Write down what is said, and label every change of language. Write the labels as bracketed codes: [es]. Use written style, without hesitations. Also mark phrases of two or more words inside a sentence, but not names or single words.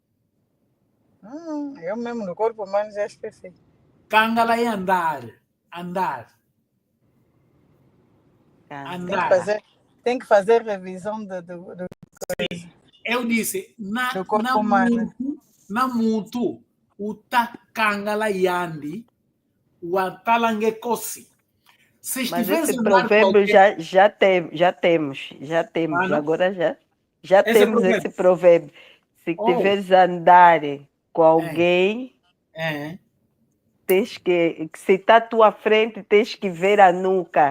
[pt] Eu mesmo no corpo humano já esqueci. Kangala é andar. Tem que fazer revisão do Eu disse, do corpo humano. [kg] Namutu, uta kangala yandi, watalange kosi. [pt] Mas esse provérbio já temos. Agora já temos esse provérbio. Se tiveres a andar com alguém, tens que se está à tua frente, tens que ver a nuca.